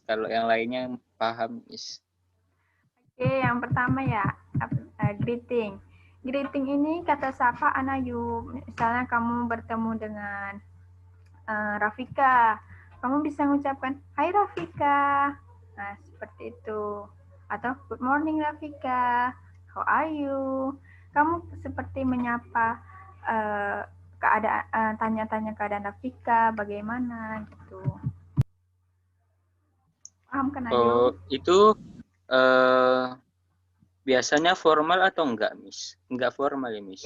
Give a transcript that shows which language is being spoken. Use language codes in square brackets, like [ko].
[id] Kalau yang lainnya paham Miss. Oke, yang pertama ya, greeting. Greeting ini kata sapaan Ayub. Misalnya kamu bertemu dengan Rafika, kamu bisa mengucapkan, Hai Rafika. Nah, seperti itu. [en] Atau good morning Rafika, how are you? [id] Kamu seperti menyapa keadaan, tanya-tanya keadaan Rafika, bagaimana gitu. Paham kan Ayu? Oh, itu biasanya formal atau enggak, Miss? Enggak formal ya, Miss?